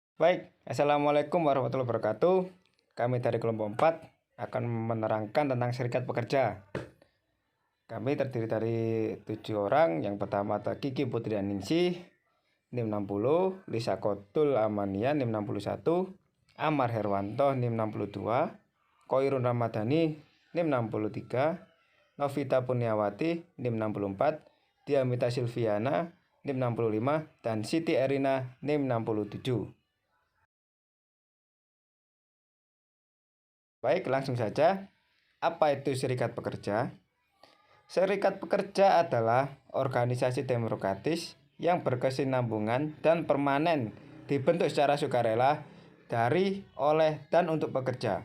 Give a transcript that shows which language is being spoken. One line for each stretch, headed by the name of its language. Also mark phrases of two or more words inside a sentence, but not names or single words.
Indonesian: Baik, Assalamualaikum warahmatullahi wabarakatuh. Kami dari kelompok 4 akan menerangkan tentang serikat pekerja. Kami terdiri dari 7 orang. Yang pertama ada Kiki Putri Aningsih, NIM 60, Lisa Kotul Amania, NIM 61, Amar Herwanto, NIM 62, Koirun Ramadhani, NIM 63, Novita Punyawati, NIM 64, Diamita Silviana, NIM 65, dan Siti Erina, NIM 67. Baik, langsung saja. Apa itu serikat pekerja? Serikat pekerja adalah organisasi demokratis yang berkesinambungan dan permanen, dibentuk secara sukarela dari, oleh, dan untuk pekerja.